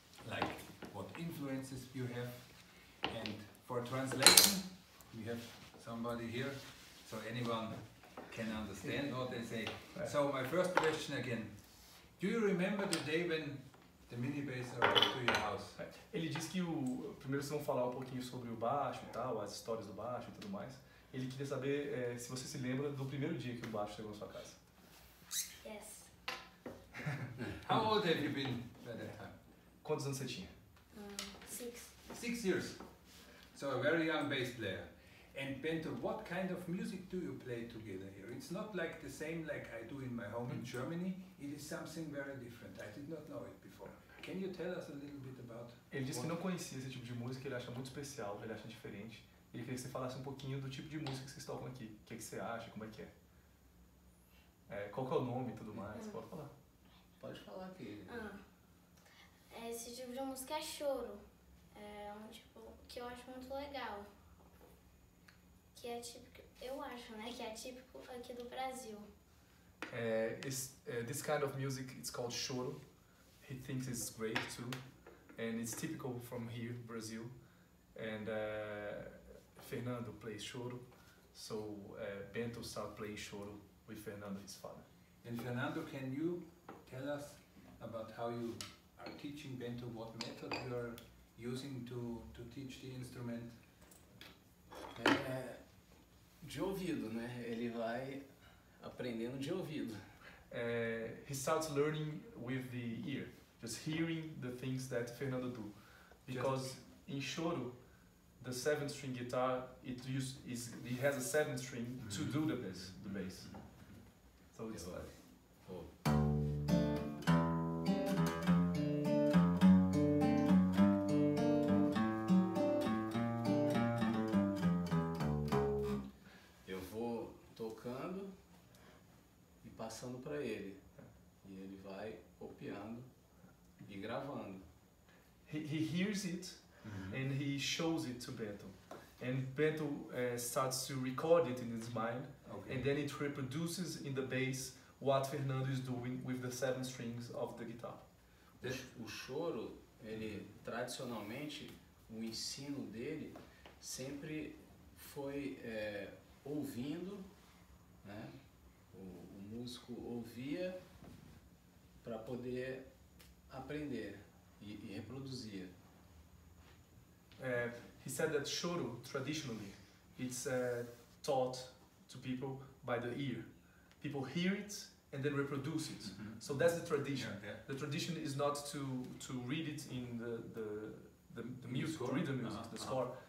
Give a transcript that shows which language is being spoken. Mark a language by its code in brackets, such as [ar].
[en] Like, what influences you have? And for translation, we have somebody here, so anyone can understand what they say. So my first question again, do you remember the day when the mini bass arrived to your house? [pt] Ele disse que primeiro vocês vão falar um pouquinho sobre o baixo e tal, as histórias do baixo e tudo mais. Ele queria saber se você se lembra do primeiro dia que o baixo chegou na sua casa. [en] Yes. How old have you been by that time? [pt] Quantos anos você tinha? [en] 6. 6 years. So a very young bass player. And Bento, what kind of music do you play together here? It's not like the same like I do in my home in Germany. It is something very different. I did not know it before. Can you tell us a little bit about? [pt] Ele disse que não conhecia esse tipo de música, ele acha muito especial, ele acha diferente. Ele queria que você falasse um pouquinho do tipo de música que vocês tocam aqui. O que você acha, como é que é? Qual que é o nome e tudo mais? Pode falar. Pode falar aqui. Esse tipo de música é choro. É um tipo que eu acho muito legal. Que é típico, eu acho, né? Que é típico aqui do Brasil. [en] This kind of music, it's called choro. He thinks it's great too. And it's typical from here, Brazil. And Fernando plays choro. So Bento started playing choro with Fernando, his father. And Fernando, can you tell us about how you are teaching Bento, what method you are using to teach the instrument? [pt] De ouvido, né? Ele vai aprendendo de ouvido. [en] He starts learning with the ear, just hearing the things that Fernando do. Because in choro, the 7-string guitar, it has a 7th string to do the bass. So it's like. [pt] Tocando e passando para ele, e ele vai copiando e gravando. [en] He hears it and he shows it to Bento, and Bento starts to record it in his mind, and then it reproduces in the bass what Fernando is doing with the 7 strings of the guitar. [pt] O choro, ele tradicionalmente, o ensino dele sempre foi ouvindo, né? O músico ouvia para poder aprender e reproduzir. [en] He said that choro traditionally it's taught to people by the ear. People hear it and then reproduce it. So that's the tradition. The tradition is not to read it in the music, to read the music, the score.